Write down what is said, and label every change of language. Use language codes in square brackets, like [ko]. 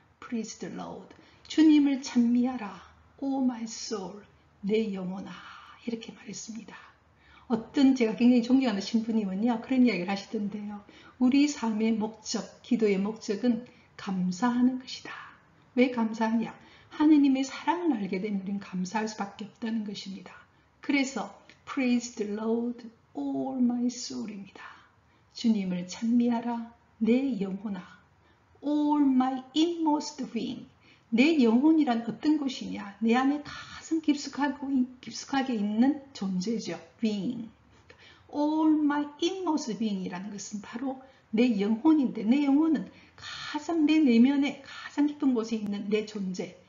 [en] Praise the Lord. [ko] 주님을 찬미하라. [en] all my soul. [ko] 내 영혼아. 이렇게 말했습니다. 어떤 제가 굉장히 존경하는 신부님은요, 그런 이야기를 하시던데요. 우리 삶의 목적, 기도의 목적은 감사하는 것이다. 왜 감사하냐? 하느님의 사랑을 알게 되면 우리는 감사할 수밖에 없다는 것입니다. 그래서 [en] Praise the Lord, all my soul입니다. [ko] 주님을 찬미하라, 내 영혼아. [en] All my inmost being. [ko] 내 영혼이란 어떤 것이냐? 내 안에 가장 깊숙하게 있는 존재죠. [en] being. All my inmost being [ko] 이라는 것은 바로 내 영혼인데, 내 영혼은 가장 내 내면에 가장 깊은 곳에 있는 내 존재.